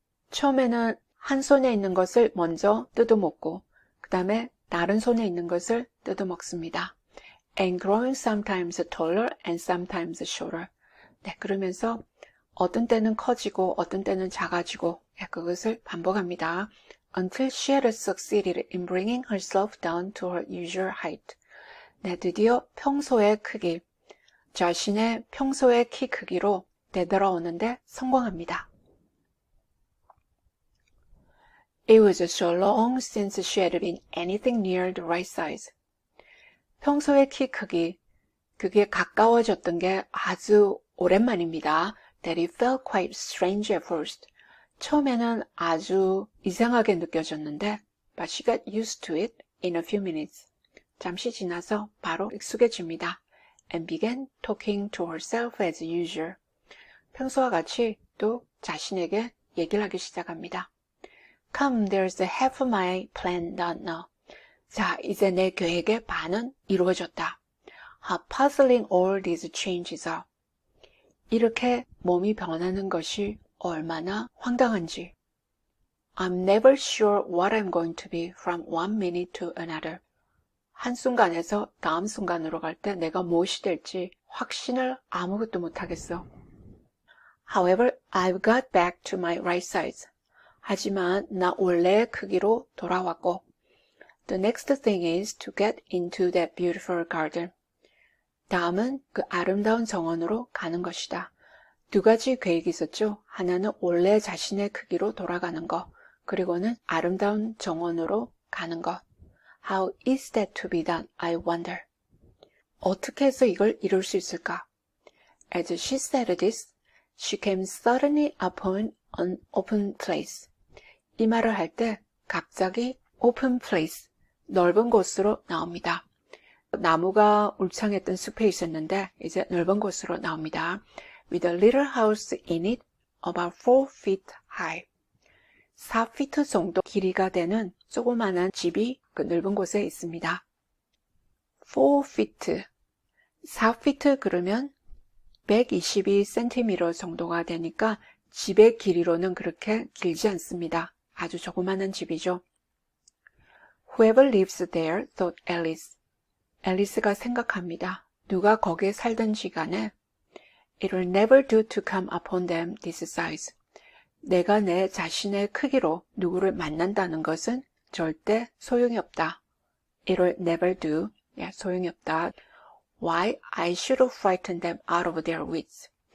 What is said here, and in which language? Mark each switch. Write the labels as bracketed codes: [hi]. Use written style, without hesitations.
[ko] 처음에는 한 손에 있는 것을 먼저 뜯어먹고 그 다음에 다른 손에 있는 것을 뜯어먹습니다. [en] And growing sometimes taller and sometimes shorter. [ko] 네, 그러면서 어떤 때는 커지고 어떤 때는 작아지고 그것을 반복합니다. [en] Until she had succeeded in bringing herself down to her usual height. [ko] 네, 드디어 평소의 크기, 자신의 평소의 키 크기로 되돌아오는데 성공합니다. [en] It was so long since she had been anything near the right size. [ko] 평소의 키 크기, 그게 가까워졌던 게 아주 오랜만입니다. [en] That it felt quite strange at first. [ko] 처음에는 아주 이상하게 느껴졌는데, [en] but she got used to it in a few minutes. [ko] 잠시 지나서 바로 익숙해집니다. [en] And began talking to herself as usual. [ko] 평소와 같이 또 자신에게 얘기를 하기 시작합니다. [en] Come, there's half of my plan done now. [ko] 자, 이제 내 계획의 반은 이루어졌다. [en] How puzzling all these changes are. [ko] 이렇게 몸이 변하는 것이 얼마나 황당한지. [en] I'm never sure what I'm going to be from one minute to another. [ko] 한순간에서 다음 순간으로 갈 때 내가 무엇이 될지 확신을 아무것도 못하겠어. [en] However, I've got back to my right size. [ko] 하지만 나 원래의 크기로 돌아왔고 [en] The next thing is to get into that beautiful garden. [ko] 다음은 그 아름다운 정원으로 가는 것이다. 두 가지 계획이 있었죠. 하나는 원래 자신의 크기로 돌아가는 거, 그리고는 아름다운 정원으로 가는 것. [en] How is that to be done? I wonder. [ko] 어떻게 해서 이걸 이룰 수 있을까? [en] As she said this, she came suddenly upon an open place. [ko] 이 말을 할 때 갑자기 [en] open place, [ko] 넓은 곳으로 나옵니다. 나무가 울창했던 숲에 있었는데 이제 넓은 곳으로 나옵니다. [en] With a little house in it about 4 feet high. [ko] 4피트 정도 길이가 되는 조그마한 집이 그 넓은 곳에 있습니다. 4feet, 4feet 그러면 122cm 정도가 되니까 집의 길이로는 그렇게 길지 않습니다. 아주 조그마한 집이죠. [en] Whoever lives there, thought Alice. [ko] 앨리스가 생각합니다. 누가 거기에 살든지 간에 [en] It will never do to come upon them this size. [ko] 내가 내 자신의 크기로 누구를 만난다는 것은 절대 소용이 없다. [en] It will never do. [ko] 소용이 없다. [en] Why? I should frighten them out of their wits.